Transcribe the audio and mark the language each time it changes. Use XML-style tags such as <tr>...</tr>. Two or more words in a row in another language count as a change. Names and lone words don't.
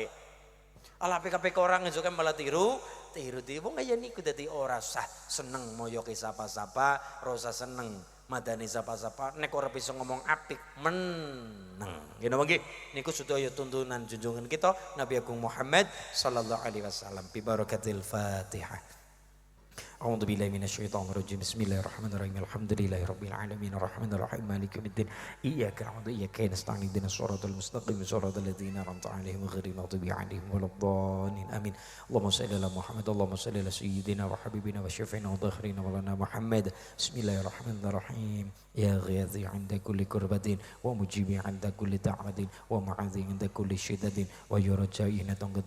<jv>Apik-apik ora ngesuke malah tiru wong kaya niku dadi ora sah seneng moyoke sapa-sapa, ora usah seneng madani sapa-sapa nek ora bisa ngomong apik meneng. Nggih napa nggih? Niku sedaya tuntunan junjungan kita Nabi Agung Muhammad</jv> <ar>sallallahu alaihi wasallam bi barakatil Fatihah. أعوذ بالله من الشيطان الرجيم بسم الله الرحمن الرحيم الحمد لله رب العالمين الرحمن الرحيم مالك يوم الدين إياك نعبد وإياك نستعين اهدنا الصراط المستقيم صراط الذين أنعمت عليهم غير المغضوب عليهم ولا الضالين آمين اللهم صل على محمد اللهم صل على سيدنا وحبيبنا وشفيعنا وذخرنا مولانا محمد بسم الله الرحمن الرحيم يا غياثي عند كل كربة ومجيبي عند كل دعوة ومعاذي عند كل شدة ويرجائي تنقضي</ar>